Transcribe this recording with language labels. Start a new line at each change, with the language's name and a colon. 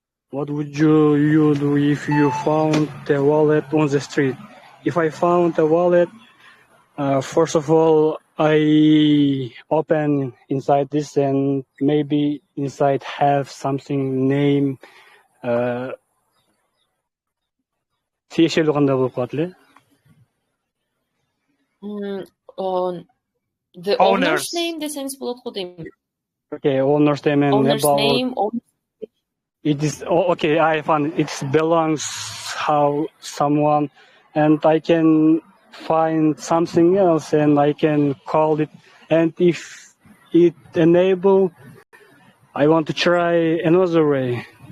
English: What would you do if you found a wallet on the street? If I found a wallet, First of all, I open inside this and maybe inside have something name.
Kyrgyz: Тиешелүү кандай болуп калат эле?
English: The owner's name
Kyrgyz: десеңиз болот го дейм.
English: Okay, owner's name and Owner's about name. it is okay. I found it belongs how someone, and I can find something else and I can call it. And if it enable, I want to try another way.